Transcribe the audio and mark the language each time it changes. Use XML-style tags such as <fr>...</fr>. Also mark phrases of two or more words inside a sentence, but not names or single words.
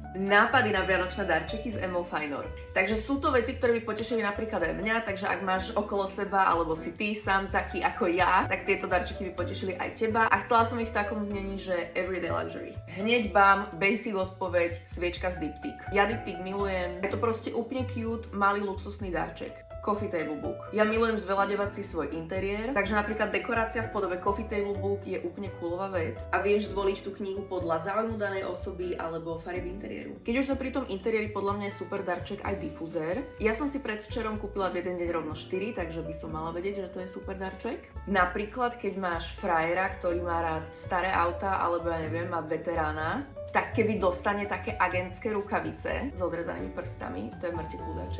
<sk>nápady na vianočné darčeky z Emo Fajnor. Takže sú to veci, ktoré by potešili napríklad aj mňa, takže ak máš okolo seba, alebo si ty sám taký ako ja, tak tieto darčeky by potešili aj teba. A chcela som ich v takom znení, že</sk> <en>everyday luxury.</en> <sk>Hneď bám, basic odpoveď, sviečka z Diptyque. Ja Diptyque milujem, je to proste úplne cute, malý luxusný darček.</sk> <en>Coffee table book.</en> <sk>Ja milujem zveľaďovať si svoj interiér, takže napríklad dekorácia v podobe</sk> <en>coffee table book</en> <sk>je úplne coolová vec a vieš zvoliť tú knihu podľa záujmu danej osoby alebo farieb interiéru. Keď už sme pri tom interiéri, podľa mňa je super darček aj difuzér. Ja som si predvčerom kúpila v jeden deň rovno 4, takže by som mala vedieť, že to je super darček. Napríklad, keď máš frajera, ktorý má rád staré auta alebo ja neviem, má veterána, tak keby dostane také agentské rukavice s odrezanými prstami, to je mŕte kľúdaček.</sk>